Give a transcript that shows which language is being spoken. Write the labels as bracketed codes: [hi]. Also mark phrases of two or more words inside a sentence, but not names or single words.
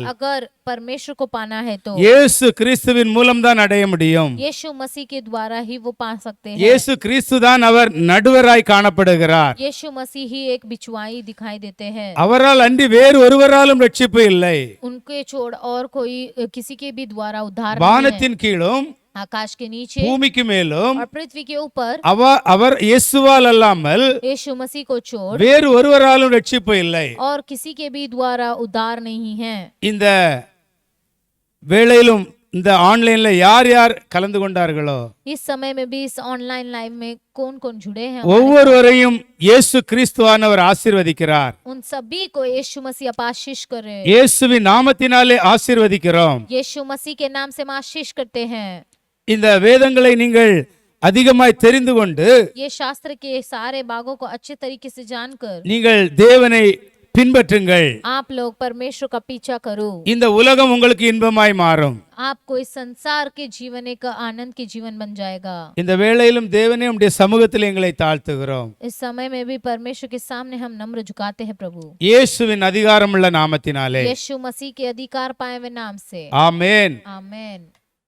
[hi] अगर परमेश्वर को पाना है तो [ta] இயேசு கிறிஸ்துவின் மூலம்தான் அடைய முடியும். [hi] यीशु मसीह के द्वारा ही वो पा सकते हैं। [ta] இயேசு கிறிஸ்து தான் அவர் நடுவராய் காணப்படுகிறார். [hi] यीशु मसीह ही एक बिचवाई दिखाई देते हैं। [ta] அவரால் அன்றி வேறு ஒருவராலும் ரட்சிப்பு இல்லை. [hi] उनके छोड़ और कोई किसी के भी द्वारा उद्धार नहीं है। [ta] வானத்தின் கீழும் [hi] आकाश के नीचे [ta] பூமிக்கு மேலும் [hi] और पृथ्वी के ऊपर [ta] அவர் இயேசுவால் அல்லாமல் [hi] यीशु मसीह को छोड़ [ta] வேறு ஒருவராலும் ரட்சிப்பு இல்லை. [hi] और किसी के भी द्वारा उद्धार नहीं है। [ta] இந்த வேளையிலும் இந்த ஆன்லைன்ல யார் யார் கலந்து கொண்டார்களோ [hi] इस समय में भी इस [en] online live [hi] में कौन कौन जुड़े हैं [ta] ஒவ்வொருவரையும் இயேசு கிறிஸ்துவானவர் ஆசீர்வதிக்கிறார். [hi] उन सभी को यीशु मसीह आशीष करे। [ta] இயேசுவின் நாமத்தினாலே ஆசீர்வதிக்கிறோம். [hi] यीशु मसीह के नाम से हम आशीष करते हैं। [ta] இந்த வேதங்களை நீங்கள் அதிகமாய் தெரிந்து கொண்டு [hi] ये शास्त्र के सारे भागों को अच्छे तरीके से जानकर [ta] நீங்கள் தேவனை பின்பற்றுங்கள். [hi] आप लोग परमेश्वर का पीछा करो. [ta] இந்த உலகம் உங்களுக்கு இன்பமாய் மாறும். [hi] आपको इस संसार के जीवन एक आनंद के जीवन बन जाएगा. [ta] இந்த வேளையிலும் தேவனே உம்முடைய சமூகத்தில் எங்களை தாழ்த்துகிறோம். [hi] इस समय में भी परमेश्वर के सामने हम नम्र झुकाते हैं प्रभु. [ta] இயேசுவின் அதிகாரமுள்ள நாமத்தினாலே. [hi] यीशु मसीह के अधिकार पाए हुए नाम से. [ta] ஆமென். [hi] आमेन.